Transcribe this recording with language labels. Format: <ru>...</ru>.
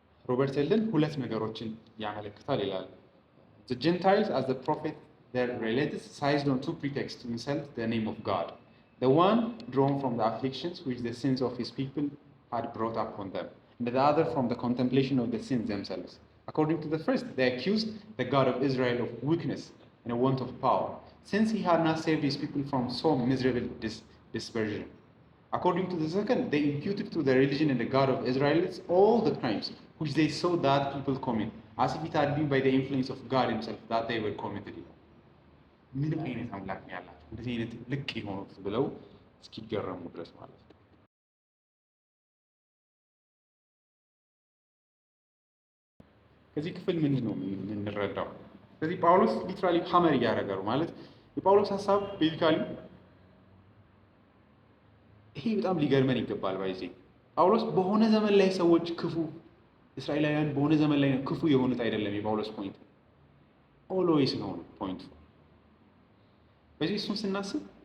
<am>ሮበርት ኤልን ሁለት ነገሮችን ያመለክታል ይላል።</am> <en>The Gentiles as the prophet their relatives seized on two pretexts to insult the name of God. The one drawn from the afflictions which the sins of his people had brought upon them, and the other from the contemplation of the sins themselves. According to the first, they accused the God of Israel of weakness and a want of power, since he had not saved his people from so miserable dispersion. According to the second, they imputed to the religion and the God of Israelites all the crimes which they saw that people commit, as if it had been by the influence of God himself that they were committed.</en> <am>ምን አይነት አምላክ ነው ያላቸው እንደዚህ አይነት ልቅ የሆኑት ብለው እስኪገረሙ ድረስ ማለት ነው። ከዚህ ክፍል ምንድን ነው የምንረዳው? ስለዚህ ጳውሎስ ሊትራሊ ሀመር እያደረገ ነው ማለት የጳውሎስ ሀሳብ ቤዚካሊ ይሄ በጣም ሊገርመን ይገባል። ባይዜ ጳውሎስ በሆነ ዘመን ላይ ሰዎች ክፉ እስራኤላውያን በሆነ ዘመን ላይ ክፉ የሆኑት አይደለም የጳውሎስ ፖይንት፣ ኦልዌይስ ነው ፖይንቱ። በዚህ እሱን ስናስብ</am>